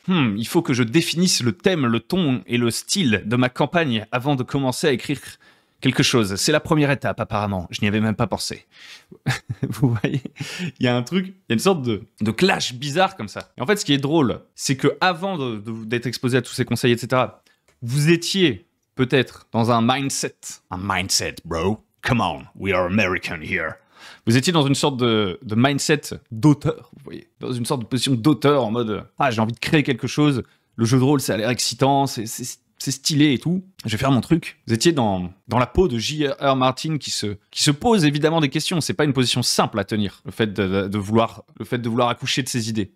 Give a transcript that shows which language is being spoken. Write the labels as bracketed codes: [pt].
[fr] Il faut que je définisse le thème, le ton et le style de ma campagne avant de commencer à écrire quelque chose. C'est la première étape, apparemment. Je n'y avais même pas pensé. Vous voyez, il y a un truc, il y a une sorte de clash bizarre comme ça. Et en fait, ce qui est drôle, c'est que avant d'être exposé à tous ces conseils, etc., vous étiez peut-être dans un mindset. Un mindset, bro. [en] Come on, we are American here. [fr] Vous étiez dans une sorte de mindset d'auteur, vous voyez. Dans une sorte de position d'auteur en mode « Ah, j'ai envie de créer quelque chose. Le jeu de rôle, ça a l'air excitant, c'est stylé et tout. Je vais faire mon truc. » Vous étiez dans la peau de J.R.R. Martin qui se pose évidemment des questions. C'est pas une position simple à tenir, le fait de vouloir accoucher de ses idées.